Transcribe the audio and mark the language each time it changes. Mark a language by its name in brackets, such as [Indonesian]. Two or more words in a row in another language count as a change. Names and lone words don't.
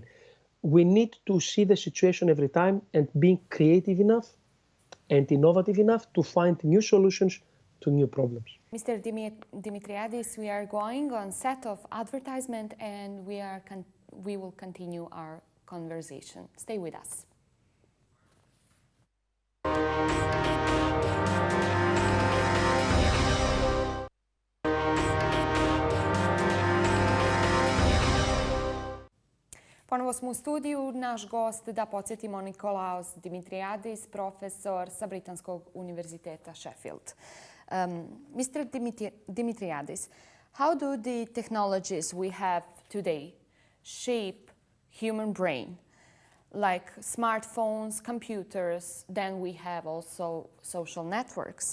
[English] We need to see the situation every time and being creative enough and innovative enough to find new solutions to new problems. Mr. Dimitriadis, we are going on set of advertisement and we will continue our conversation. Stay with us. [Bosnian] Ponovo smo u studiju. Naš gost, da podsjetimo, Nikolaos Dimitriadis, profesor sa Britanskog univerziteta Sheffield. [English] Mr. Dimitriadis, how do the technologies we have today shape human brain? Like smartphones, computers, then we have also social networks.